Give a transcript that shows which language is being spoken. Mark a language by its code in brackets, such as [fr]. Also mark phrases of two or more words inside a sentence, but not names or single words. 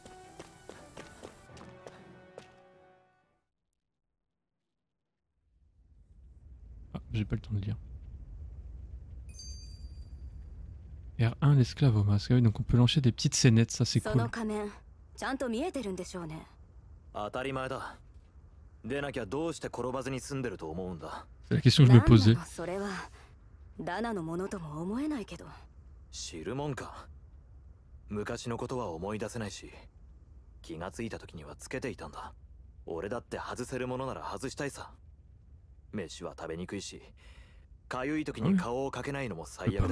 [fr] Ah, j'ai pas le temps de lire. R1, l'esclave au masque. Ah oui, donc on peut lancer des petites scénettes, ça c'est cool. C'est la question que je me posais. [ja] 知るもんか。昔のことは思い出せないし、気がついた時にはつけていたんだ。俺だって外せるものなら外したいさ。飯は食べにくいし、かゆい時に顔をかけないのも最悪だ。